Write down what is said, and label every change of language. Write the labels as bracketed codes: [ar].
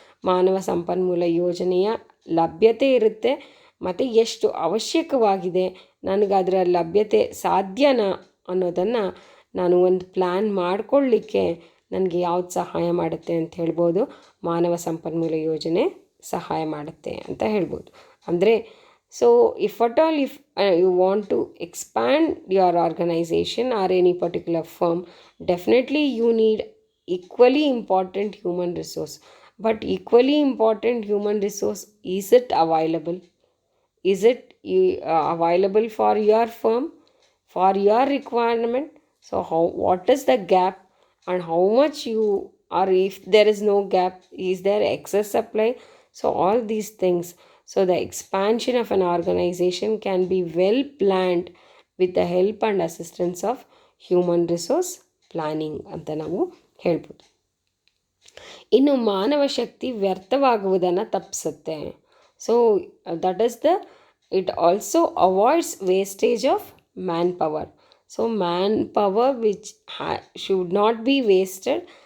[kn] ಮಾನವ ಸಂಪನ್ಮೂಲ ಯೋಜನೆಯ ಲಭ್ಯತೆ ಇರುತ್ತೆ ಮತ್ತು ಎಷ್ಟು ಅವಶ್ಯಕವಾಗಿದೆ, ನನಗೆ ಅದರ ಲಭ್ಯತೆ ಸಾಧ್ಯನಾ ಅನ್ನೋದನ್ನು ನಾನು ಒಂದು ಪ್ಲ್ಯಾನ್ ಮಾಡಿಕೊಳ್ಳಿಕ್ಕೆ ನನಗೆ ಯಾವ್ದು ಸಹಾಯ ಮಾಡುತ್ತೆ ಅಂತ ಹೇಳ್ಬೋದು. ಮಾನವ ಸಂಪನ್ಮೂಲ ಯೋಜನೆ ಸಹಾಯ ಮಾಡುತ್ತೆ ಅಂತ ಹೇಳ್ಬೋದು. ಅಂದರೆ [en] So if at all you want to expand your organization or any particular firm, definitely you need equally important human resource. But equally important human resource, is it available? Is it available for your firm, for your requirement? So what is the gap and how much you, or if there is no gap, is there excess supply? So all these things. So the expansion of an organization can be well planned with the help and assistance of human resource planning [kn] ಅಂತ ನಾವು ಹೇಳ್ಬೋದು. ಇನ್ನು ಮಾನವ ಶಕ್ತಿ ವ್ಯರ್ಥವಾಗುವುದನ್ನು ತಪ್ಪಿಸುತ್ತೆ. [en] So that is it also avoids wastage of manpower. So manpower which should not be wasted.